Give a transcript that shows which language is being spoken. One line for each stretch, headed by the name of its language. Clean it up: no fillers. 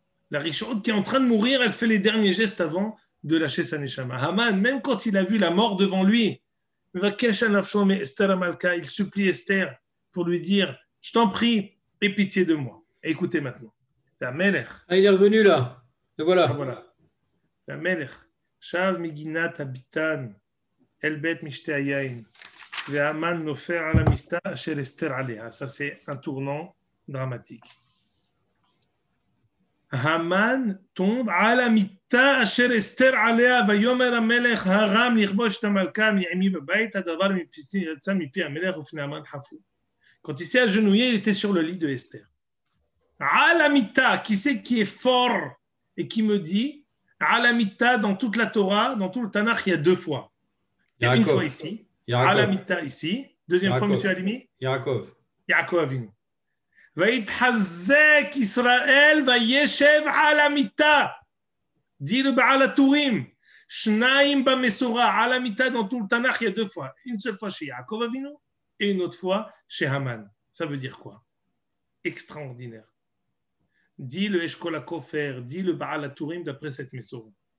French: La Rishaout qui est en train de mourir, elle fait les derniers gestes avant de lâcher sa neshama. Haman, même quand il a vu la mort devant lui, il supplie Esther pour lui dire, je t'en prie, aie pitié de moi. Écoutez maintenant. והמלך, Ah, il est revenu là. Le voilà. voilà.
Hebrew: והמלך, שב מגינת הביתן אל בית משתה היין, והמן נופל על המיטה אשר אסתר עליה.
French: Ça, c'est un tournant dramatique.
Hebrew: המן
French: tombe
Hebrew: על המיטה אשר אסתר עליה, ויאמר המלך הרם לכבוש את המלכה מעמי בבית, הדבר יצא מפי המלך ופני המן חפו.
French: Quand il s'est agenouillé, il était sur le lit de Esther. Alamita, qui c'est qui est fort et qui me dit Alamita, dans toute la Torah, dans tout le Tanakh, il y a deux fois. Il y a une fois ici, Alamita ici, deuxième fois, monsieur Alimi, Yaakov. Yaakov Avinu.
Hebrew: ויתחזק ישראל וישב על המיטה.
French: dit le Baal HaTurim.
Hebrew: שניים במסורה, על המיטה,
French: dans tout le Tanakh, il y a deux fois. Une seule fois chez Yaakov Avinu et une autre fois chez Haman. Ça veut dire quoi? Extraordinaire. Dit le Eshkol HaKofer, dit le Baal HaTurim d'après cette Mesora.